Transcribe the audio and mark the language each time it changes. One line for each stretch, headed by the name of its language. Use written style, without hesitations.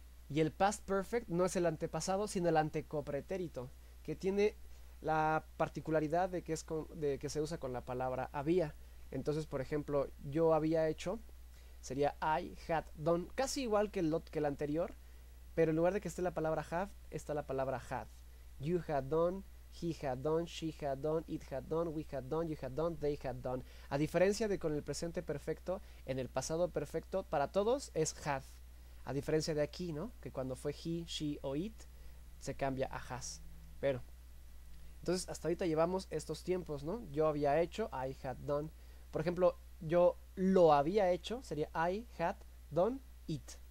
Spanish: Y el past perfect no es el antepasado, sino el antecopretérito, que tiene la particularidad de que, de que se usa con la palabra había. Entonces, por ejemplo, yo había hecho, sería
English: I had done,
Spanish: casi igual que el anterior, pero en lugar de que esté la palabra have, está la palabra had.
English: You had done, he had done, she had done, it had done, we had done, you had done, they had done.
Spanish: A diferencia de con el presente perfecto, en el pasado perfecto, para todos es had. A diferencia de aquí, ¿no? Que cuando fue he, she o it, se cambia a has. Pero, entonces hasta ahorita llevamos estos tiempos, ¿no? Yo había hecho,
English: I had done.
Spanish: Por ejemplo, yo lo había hecho, sería
English: I had done it.